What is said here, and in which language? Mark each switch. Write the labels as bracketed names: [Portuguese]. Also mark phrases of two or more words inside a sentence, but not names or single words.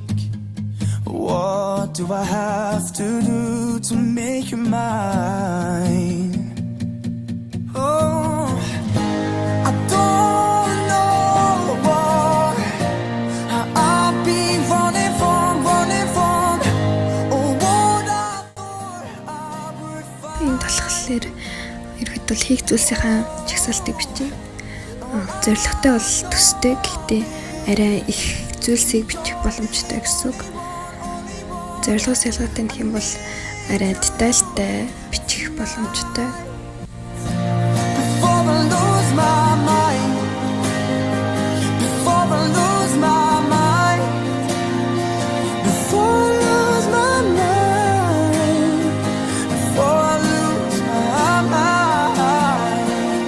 [English] What do I have to do to make you mine? Oh, I don't know what I've been running from. Oh, what I thought I would find. [Mongolian] Энэ талхлаар ерхэд бол хийх зүйлсийнхаа чагсаалтыг бичнэ. Зорилготой бол төстэй, гэхдээ арай их зүйлсийг бичих боломжтой гэсэн үг. Зорилгоос ялгаатай гэх юм бол арай детальтай бичих боломжтой. [English] Before I lose my mind, before I lose my mind, before I lose my mind, before I lose my mind.